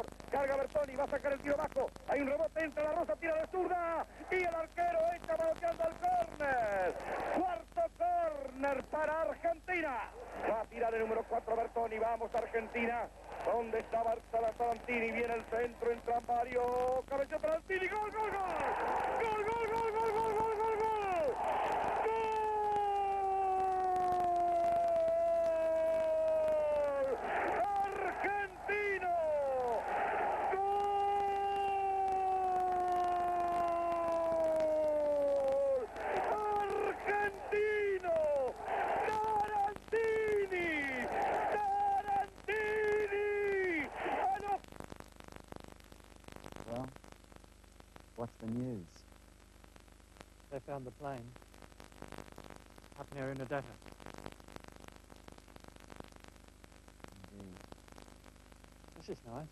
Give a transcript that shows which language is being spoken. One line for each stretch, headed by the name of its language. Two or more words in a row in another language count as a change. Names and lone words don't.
Spanish: Carga Bertoni. Va a sacar el tiro bajo. Hay un rebote. Entra la Rosa. Tira de zurda. Y el arquero echa manoteando al córner. Cuarto córner para Argentina. Va a tirar el número 4 Bertoni. Vamos Argentina. ¿Dónde está Tarantini? Viene el centro. Entra Mario. Cabeceo Tarantini. ¡Gol, gol, gol! ¡Gol, gol, gol, gol, gol, gol, gol, gol! ¡Argentino! ¡Gol! ¡Argentino! ¡Tarantini! ¡Tarantini!
English: Well, what's the news? They found the plane up near Inadata. Indeed. This is nice.